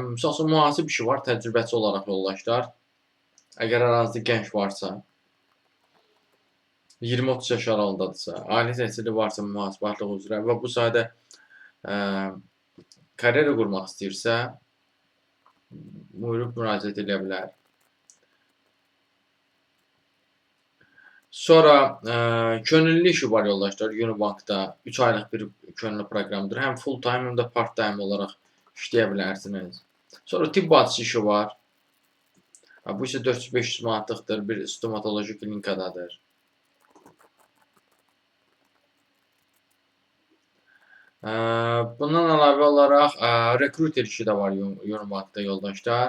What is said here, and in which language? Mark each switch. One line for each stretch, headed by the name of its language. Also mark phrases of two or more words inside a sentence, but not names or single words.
Azerbaijani: Misal üçün, mühasib işi var, təcrübəçi olaraq yoldaşlar. Əgər aranızda gənc varsa, 20-30 yaş aralığındadırsa, ali təhsili varsa mühasibatlıq üzrə və bu sayədə karyera qurmaq istəyirsə, buyurub müraciət edə bilər. Sonra könüllü işi var yoldaşlar, Unibankda 3 aylıq bir könüllü proqramdır.
English: Həm full time,
Azerbaijani: həm də
English: part time
Azerbaijani: olaraq işləyə bilərsiniz. Sonra tibb bacısı işi var. Bu isə 400-500 manatlıqdır, bir stomatoloji klinikadadır. Bundan əlavə olaraq rekruter işi də var Unibankda yoldaşlar.